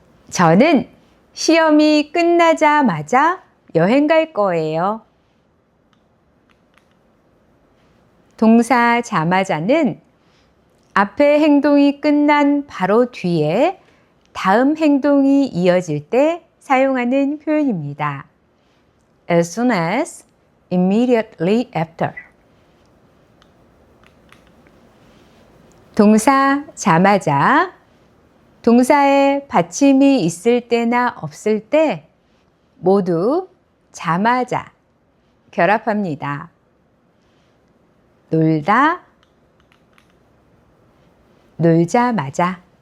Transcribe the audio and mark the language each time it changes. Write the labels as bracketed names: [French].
[Korean] 저는 시험이 끝나자마자 여행 갈 거예요. 동사 자마자는 앞에 행동이 끝난 바로 뒤에 다음 행동이 이어질 때 사용하는 표현입니다. [English] As soon as, immediately after. [Korean] 동사 자마자, 동사에 받침이 있을 때나 없을 때 모두 자마자 결합합니다. 놀다, 놀자마자.